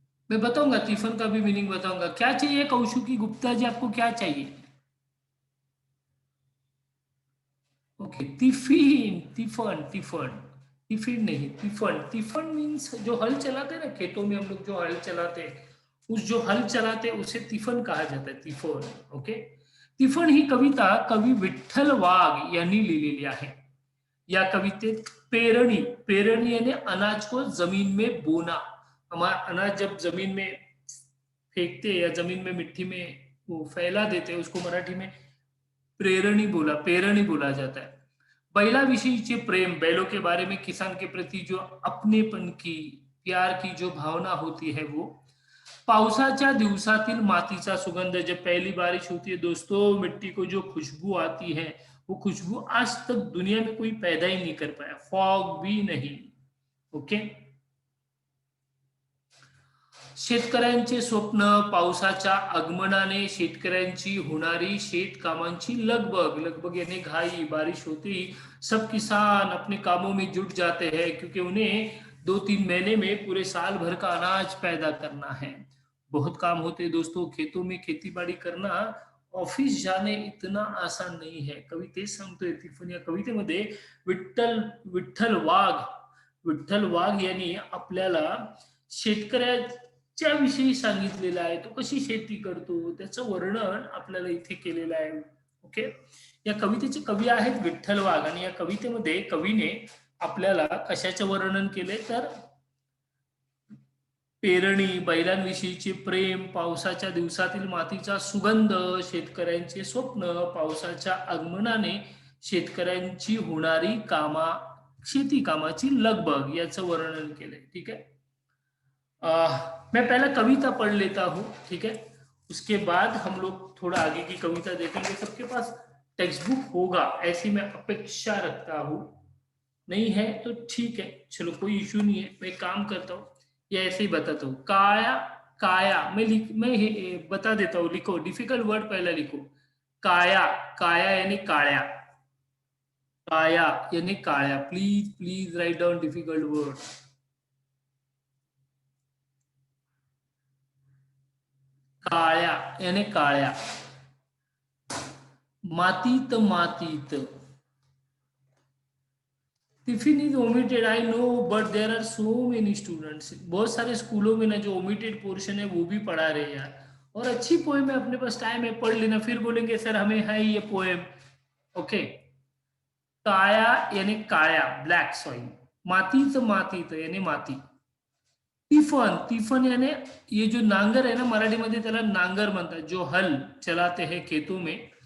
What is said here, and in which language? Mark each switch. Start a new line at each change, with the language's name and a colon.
Hindi: मैं बताऊंगा तिफन का भी मीनिंग बताऊंगा. क्या चाहिए कौशुकी गुप्ता जी, आपको क्या चाहिए? ओके. तिफिन, तिफन, तिफन, तिफिन नहीं, तिफन. तिफन मीन्स जो हल चलाते हैं ना खेतों में, हम लोग जो हल चलाते हैं, उस जो हल चलाते हैं उसे तिफन कहा जाता है. तिफन. ओके.
Marathi: तिफन ही कविता कवी विठ्ठल वाघ यांनी लिहिलेली आहे. या कवितेत पेरणी, पेरणी
Hindi: यानी अनाज को जमीन में बोना. हमारा अनाज जब जमीन में फेंकते या जमीन में मिट्टी में वो फैला देते, उसको मराठी में पेरणी बोला जाता है.
Marathi: बैलाविषयीचे प्रेम,
Hindi: बैलों के बारे में किसान के प्रति जो अपनेपन की, प्यार की जो भावना होती है वो.
Marathi: पावसाच्या दिवसातील मातीचा सुगंध,
Hindi: जब पहली बारिश होती है दोस्तों, मिट्टी को जो खुशबू आती है, वो खुशबू आज तक दुनिया में कोई पैदा ही नहीं कर पाया, फॉग भी नहीं. ओके.
Marathi: शेतकऱ्यांचे स्वप्न, पावसाच्या आगमनाने शेतकऱ्यांची होणारी शेतकामांची लगबग.
Hindi: लगबग यानी घाई, बारिश होती, सब किसान अपने कामों में जुट जाते हैं क्योंकि उन्हें 2-3 महीने में पूरे साल भर का अनाज पैदा करना है. बहुत काम होते दोस्तों खेतों में. खेती बाड़ी करना, ऑफिस जाणे इतना आसान नहीं है.
Marathi: कवी तेच सांगतोय. तिफन या कवितेमध्ये विठ्ठल विठ्ठल वाघ यांनी आपल्याला शेतकऱ्याच्या विषयी सांगितलेलं आहे. तो कशी शेती करतो त्याचं वर्णन आपल्याला इथे केलेलं आहे. ओके. या कवितेचे कवी आहेत विठ्ठल वाघ आणि या कवितेमध्ये कवीने आपल्याला कशाचं वर्णन केले तर पेरणी, बैलांविषयीचे प्रेम, पावसाच्या दिवसातील मातीचा सुगंध, शेतकऱ्यांचे स्वप्न, पावसाच्या आगमनाने शेतकऱ्यांची होणारी शेती कामाची लगबग याचं वर्णन केलंय.
Hindi: ठीक है. मैं पहला कविता पढ़ लेता हूँ. ठीक है. उसके बाद हम लोग थोड़ा आगे की कविता देखेंगे. सबके पास टेक्स्ट बुक होगा ऐसी मैं अपेक्षा रखता हूँ. नहीं है तो ठीक है, चलो कोई इशू नहीं है. मैं काम करता हूँ या ऐसे ही बताता हूँ. काया, काया मैं बता देता हूँ. लिखो, डिफिकल्ट वर्ड पहला लिखो. काया, काया यानी काळ्या, काया यानी काळ्या.
English: Please please write down difficult word.
Hindi: काळ्या यानी काळ्या.
Marathi: मातीत मातीत.
English: Tiffin is omitted, I know, but there are so many students.
Hindi: बहुत सारे स्कूलों में ना जो ओमिटेड पोर्शन है वो भी पढ़ा रहे हैं यार. और अच्छी पोएम है, अपने पास टाइम है, पढ़ लेना. फिर बोलेंगे सर हमें है ये पोएम. ओके.
Marathi: काया यानी काळ्या,
English: Black soil.
Marathi: मातीच मातीत यानी माती.
Hindi: तिफन, तिफन यानी ये जो नांगर है ना,
Marathi: मराठीमध्ये त्याला नांगर म्हणतात,
Hindi: जो हल चलाते हैं खेतों में.